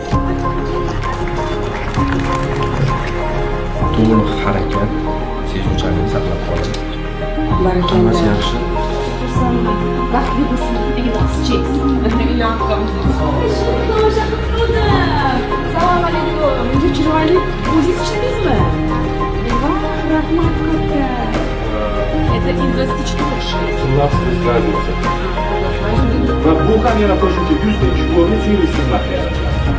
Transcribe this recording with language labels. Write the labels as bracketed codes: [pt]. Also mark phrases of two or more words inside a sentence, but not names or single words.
[uz] To'liq harakat, sezuvchanlikni saqlab qoladi. Hammasi yaxshi. Baxtli bo'lsin. Assalomu alaykum. Menga chiroyli o'zingiz ichdingizmi? Rahmat katta. [ru] Это инвестиция. У нас есть разница. [uz] Va bu ham yana qo'shimcha 100 ming chiqib xizmat beradi.